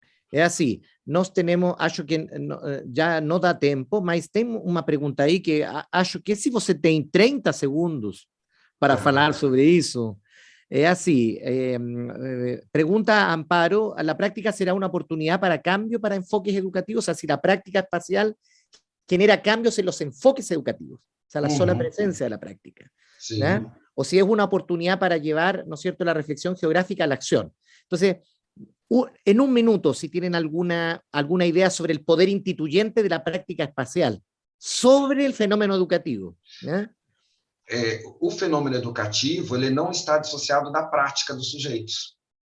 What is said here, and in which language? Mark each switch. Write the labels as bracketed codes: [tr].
[pt] É assim, nós temos, acho que já não dá tempo, mas tem uma pergunta aí que acho que se você tem 30 segundos para falar sobre isso, é assim, [es] pregunta Amparo, ¿la práctica será una oportunidad para cambio para enfoques educativos? O sea, si la práctica espacial genera cambios en los enfoques educativos, o sea, la sola presencia de la práctica, sí. ¿No? O si es una oportunidad para llevar, ¿no es cierto?, la reflexión geográfica a la acción. Entonces, en un minuto, si tienen alguna idea sobre el poder instituyente de la práctica espacial, sobre el fenômeno educativo, [pt] né? O fenômeno educativo ele não está dissociado da prática dos sujeitos.